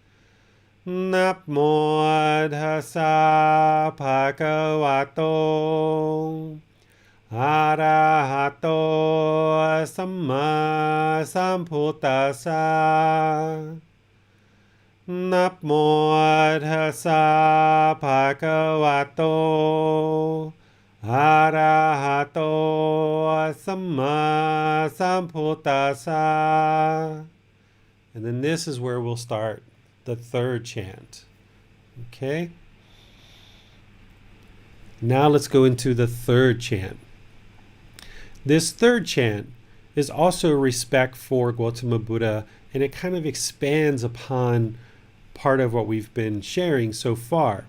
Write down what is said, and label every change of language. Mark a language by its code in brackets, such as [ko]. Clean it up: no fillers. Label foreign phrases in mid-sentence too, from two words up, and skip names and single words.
[pi] Namo Tassa Bhagavato Arahato Samma Sambuddhassa Namo Tassa Bhagavato Arahato Samma Sambuddhassa. [en] And then this is where we'll start the third chant. Okay? Now let's go into the third chant. This third chant is also respect for Gotama Buddha, and it kind of expands upon part of what we've been sharing so far.